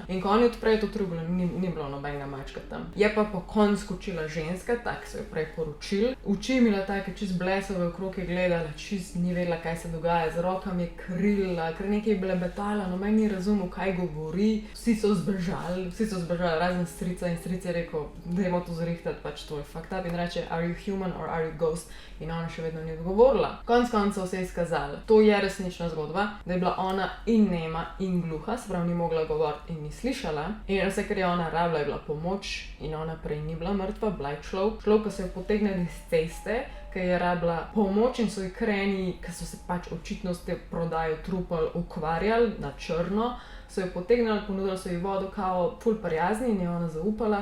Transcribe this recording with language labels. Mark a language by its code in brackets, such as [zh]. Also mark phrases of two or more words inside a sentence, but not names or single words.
[sl] In ko oni odprejo to truglo, ni bilo nobenega mačka tam. Je pa po koncu skočila ženska, tak so jo prej poročili. Oči imela take čist blesove, okrog je gledala, čist ni vedela, kaj se dogaja, z rokami je krila, kar nekaj je blebetala, noben ni razumel, kaj govori. Vsi so zbežali, razen strica in stric je rekel, dajmo to zrihtati, pač to je [en] fucked up [sl] in reče, [en] are you human or are you ghost? [sl] In ona še vedno ni odgovorila. Konec koncev se je izkazalo, to je resnična zgodba, da je bila ona in nema in gluha, se pravi ni mogla govoriti in ni slišala. In vse, kar je ona rabila, je bila pomoč in ona prej ni bila mrtva, bila je človek, ki so jo potegnili iz ceste, ki je rabila pomoč in so ji kreni, ki so se pač očitno s te prodajo trupel ukvarjali na črno, so jo potegnili, ponudili so ji vodo, kao ful prijazni in je ona zaupala.